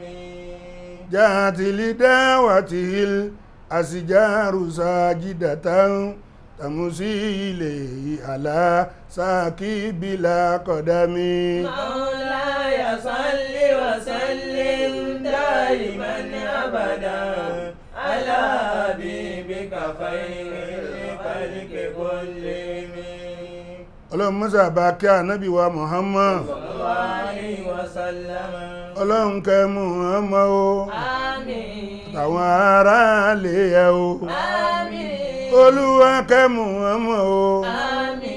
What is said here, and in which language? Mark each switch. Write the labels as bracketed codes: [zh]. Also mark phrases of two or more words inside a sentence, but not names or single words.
[ar] جاءت لدعوته الأشجار ساجدة تمشي إليه على ساقي بلا قدم. مولاي صل وسلم دائما أبدا على حبيبك خير الخلق كلهم. [yo] Ọlọ́run mọ́sà bá kí ànábì wa Muhammad. [ar] صلى الله عليه وسلم. [yo] Ọlọ́run kẹ́ Muhammad o. Àmín. Àtàwọn aráalé ẹ o. Àmín. Olúwa kẹ́ Muhammad o. Àmín.